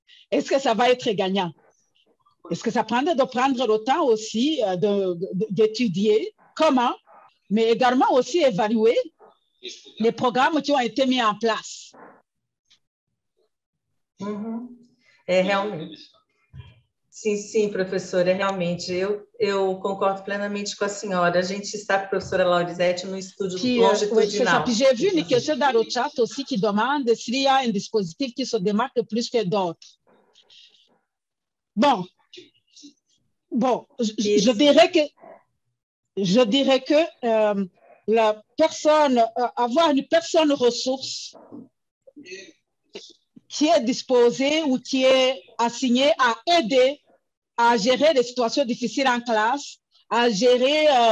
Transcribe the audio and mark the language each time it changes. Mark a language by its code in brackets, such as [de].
[fr] Est-ce que ça va être gagnant? Est-ce que ça prendrait de prendre le temps aussi d'étudier comment, mais également aussi évaluer les programmes qui ont été mis en place? [pt] Uhum. Realmente. Sim, professora, realmente, eu concordo plenamente com a senhora. A gente está com a professora Laurisete no estúdio longitudinal. [fr] Oui, j'ai vu une question dans le chat aussi qui demande s'il y a un dispositif qui se démarque plus que d'autres. Bon, je dirais que la personne, avoir une personne ressource qui est disposée ou qui est assignée à aider à gérer les situations difficiles en classe, à gérer